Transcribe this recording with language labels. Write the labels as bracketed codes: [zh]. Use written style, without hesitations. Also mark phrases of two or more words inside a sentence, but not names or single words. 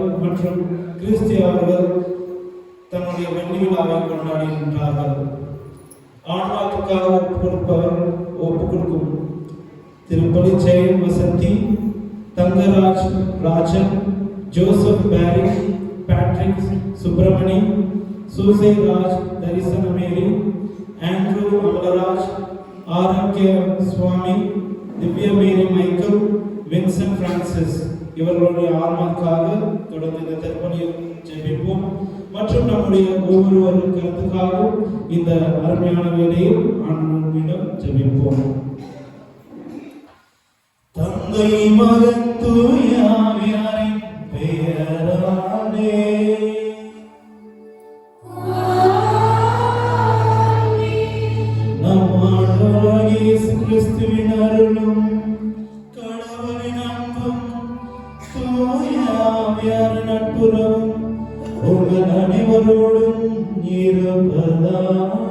[ta] மற்றும் கிறிஸ்டி அவர்கள் தன்னுடைய வெள்ளி விழாவை கொண்டாடுகின்றார்கள். ஆன்மாவுக்காக ஒப்பு கொடுக்கும் திருப்பதி ஜெயன் வசந்தி, தங்கராஜ் ராஜன், ஜோசப் பேரி, பேட்ரிக் சுப்பிரமணி, Susie Raj, Darisana Mary, Andrew Amaraj, Arakya Swami, Divya Mary Michael, Vincent Francis. இவர்களுடைய ஆன்மாக்காக தொடர்ந்து இந்த திருப்பலியை ஜெபிப்போம். மற்றும் நம்முடைய ஒவ்வொரு கருத்துக்காகவும் இந்த அருமையான வேலையில் ஆண்டவரிடம் ஜெபிப்போம். தந்தை மகன் தூய ஆவியாரின் பெயராலே நம் ஆண்டவராகிய இயேசு கிறிஸ்துவின் அருளும் கடவுளின் அன்பும் தூய ஆவியாரின் நட்புறவும் உங்கள் அனைவரோடும் இருப்பதாக.